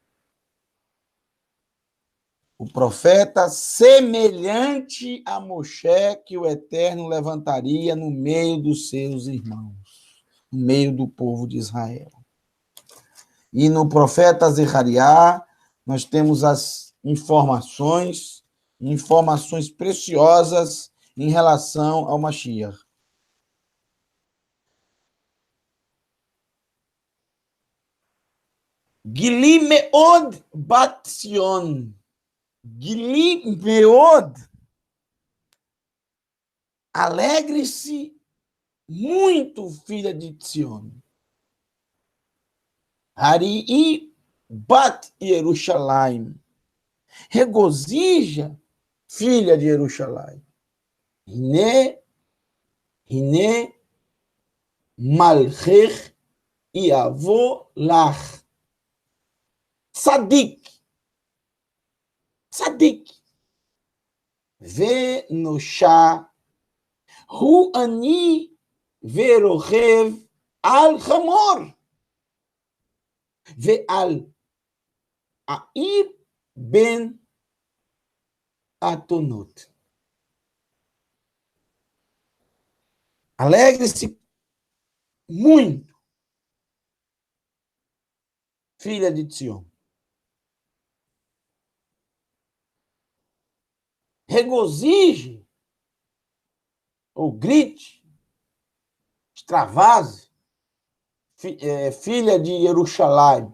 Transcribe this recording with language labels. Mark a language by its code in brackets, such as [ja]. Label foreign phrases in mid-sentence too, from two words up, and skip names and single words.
[pt] O profeta semelhante a Moshe que o Eterno levantaria no meio dos seus irmãos, no meio do povo de Israel. E no profeta Zechariah, nós temos as informações preciosas em relação ao Mashiach. [he] גילי מאד בת ציון. גילי מאד. [pt] Alegre-se muito, filha de Sion. [he] הריעי בת ירושלים. [pt] Regozija, filha de Jerusalém. [he] הנה, הנה, מלכך יבוא לך. צדיק. צדיק. Venosha. הוא עני ורוכב על חמור. ועל עיר בן אתונות. [pt] Alegre-se muito, filha de Sion. Regozije, ou grite, extravase, filha de Jerusalém.